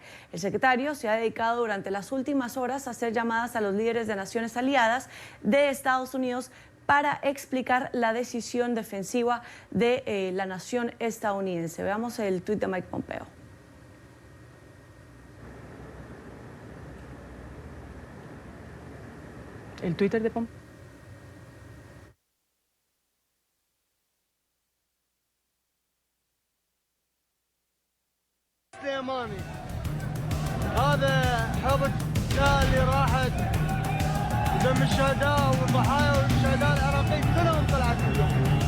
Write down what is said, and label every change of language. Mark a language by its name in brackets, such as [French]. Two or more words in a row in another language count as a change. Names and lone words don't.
[Spanish] El secretario se ha dedicado durante las últimas horas a hacer llamadas a los líderes de naciones aliadas de Estados Unidos para explicar la decisión defensiva de la nación estadounidense. Veamos el tuit de Mike Pompeo. El Twitter de Pompeo. [Arabic] هذا حب اللي راحت دم الشهداء والضحايا والشهداء العراقيين كلهم طلعت اليوم.